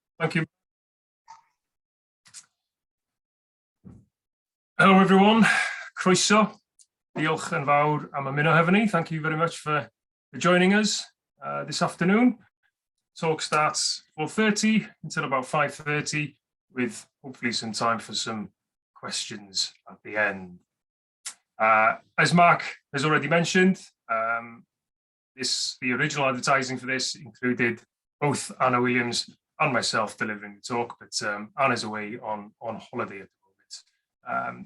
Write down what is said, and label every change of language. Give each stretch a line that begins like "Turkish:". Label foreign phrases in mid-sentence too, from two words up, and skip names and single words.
English: Thank you. Hello everyone,
Welsh: croeso, diolch yn fawr am ymuno hefo ni.
English: Thank you very much for joining us this afternoon. Talk starts 4:30 until about 5:30 with hopefully some time for some questions at the end. As Mark has already mentioned, the original advertising for this included both Anna Williams and myself delivering the talk, but Anna's away on holiday at the moment.